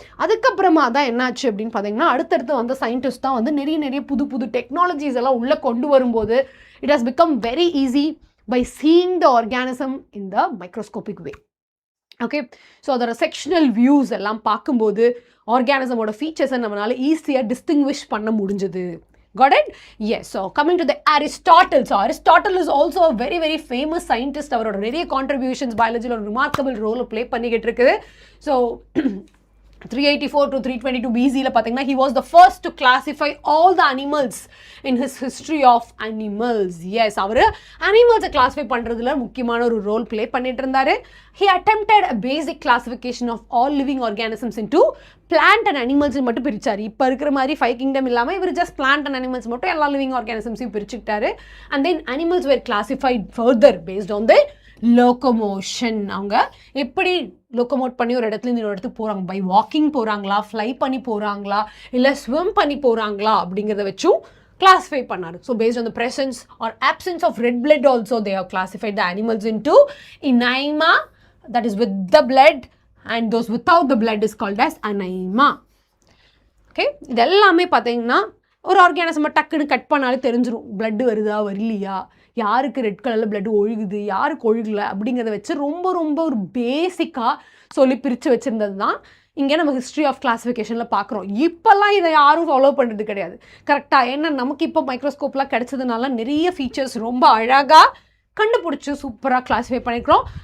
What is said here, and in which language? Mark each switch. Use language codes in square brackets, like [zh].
[ta] அதுக்கப்புறமா தான் என்னாச்சு அப்படின்னு பார்த்தீங்கன்னா அடுத்தடுத்து வந்த சயின்டிஸ்ட் தான் வந்து நிறைய புது புது டெக்னாலஜிஸ் எல்லாம் உள்ளே கொண்டு வரும்போது [en] it has become very easy by seeing the organism in the microscopic way. [ta] Okay, so அதோட செக்ஷனல் வியூஸ் எல்லாம் பார்க்கும்போது ஆர்கானிசமோட ஃபீச்சர்ஸை நம்மளால ஈஸியாக டிஸ்டிங்விஷ் பண்ண முடிஞ்சது. [en] Got it? Yes. So coming to the Aristotle. So Aristotle is also a very very famous scientist. [ta] அவரோட நிறைய contributions biology ஒரு remarkable role play பண்ணிக்கிட்டு இருக்குது. [en] So 384 to 322 BC [ta] பார்த்தீங்கன்னா [en] he was the first to classify all the animals in his history of animals. [ta] Yes, our அனிமல்ஸை classify பண்ணுறதுல முக்கியமான ஒரு role play பண்ணிட்டு இருந்தாரு. [en] He attempted a basic classification of all living organisms into plant and animals [ta] மட்டும் பிரிச்சார். இப்போ இருக்கிற மாதிரி 5 kingdom இல்லாமல் இவர் [en] just plant and animals [ta] மட்டும் எல்லா living organismஸையும் பிரிச்சுக்கிட்டாரு. [en] And then animals were classified further based on the locomotion. [ta] அவங்க எப்படி லோகோமோட் பண்ணி ஒரு இடத்துல இன்னொரு இடத்துக்கு போகிறாங்க, பை வாக்கிங் போகிறாங்களா, ஃப்ளை பண்ணி போகிறாங்களா, இல்லை ஸ்விம் பண்ணி போகிறாங்களா அப்படிங்கிறத வச்சும் classify பண்ணாரு. [en] So based on the presence or absence of red blood also they have classified the animals into Anaima, that is with the blood, and those without the blood is called as Anaima. Okay, [ta] இது எல்லாமே பார்த்தீங்கன்னா ஒரு ஆர்கானிசமை டக்குன்னு cut பண்ணாலே தெரிஞ்சிடும் blood வருதா வரலையா, யாருக்கு ரெட் கலரில் பிளட் ஒழுகுது யாருக்கு ஒழுகலை அப்படிங்கிறத வச்சு ரொம்ப ரொம்ப ஒரு பேசிக்காக சொல்லி பிரித்து வச்சுருந்தது தான் இங்கே நம்ம ஹிஸ்ட்ரி ஆஃப் கிளாஸிஃபிகேஷனில் பார்க்குறோம். இப்போல்லாம் இதை யாரும் ஃபாலோ பண்ணுறது கிடையாது கரெக்டாக. ஏன்னா நமக்கு இப்போ மைக்ரோஸ்கோப்லாம் கிடைச்சதுனால நிறைய ஃபீச்சர்ஸ் ரொம்ப அழகாக கண்டுபிடிச்சி சூப்பராக கிளாஸிஃபை பண்ணிக்கிறோம்.